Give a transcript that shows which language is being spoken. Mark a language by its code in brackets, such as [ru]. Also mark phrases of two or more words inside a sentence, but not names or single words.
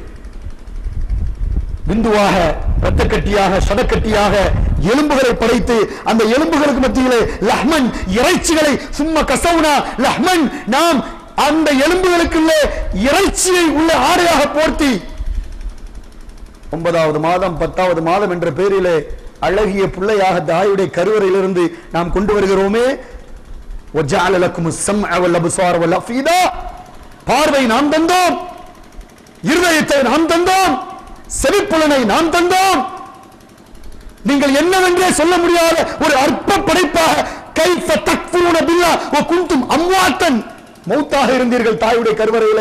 [ta] பிந்துவாக இரத்தக்கட்டியாக சதக்கட்டியாக எலும்புகளை படைத்து அந்த எலும்புகளுக்கு மத்தியிலே லஹ்மன் இறைச்சிகளை சும்மா கசவுனா லஹ்மன், நாம் அந்த எலும்புகளுக்குள்ளே இறைச்சியை உள்ள ஆடையாக போர்த்தி 9வது மாதம் 10வது மாதம் என்ற பெயரிலே அழகிய பிள்ளையாக தாயுடைய கருவறையிலிருந்து நாம் கொண்டு வருகிறோமே. [ar] وَجَعَلَ لَكُمُ السَّمْعَ وَالْأَبْصَارَ وَالْأَفْئِدَةَ, [ta] பார்வை நாம் தந்தோம், இருதயத்தை நாம் தந்தோம், செவிப்புலனை நாம் தந்தோம். நீங்கள் என்னவென்றே சொல்ல முடியாத ஒரு அற்ப படைப்பாக [ar] كيف تكفرون بالله وكنتم أمواتا, [ta] மௌத்தாக இருந்தீர்கள் தாயுடைய கருவறையிலே.